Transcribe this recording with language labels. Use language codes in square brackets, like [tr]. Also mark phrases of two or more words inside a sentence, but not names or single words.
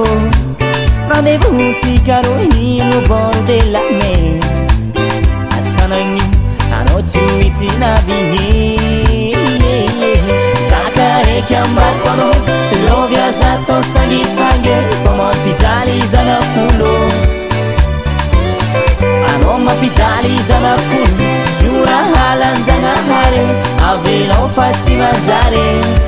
[fr] Rendez-vous [mg] tsika roy no [fr] bord de la mer. [mg] Asanagny anao tsy mety navigny. Zaka raiky ambako anao, lovia zato sangisangy, famampijaly zanak'olo. Anao mampijaly zanak'olo, jura halanjanahary, avelao fa tsy manjary.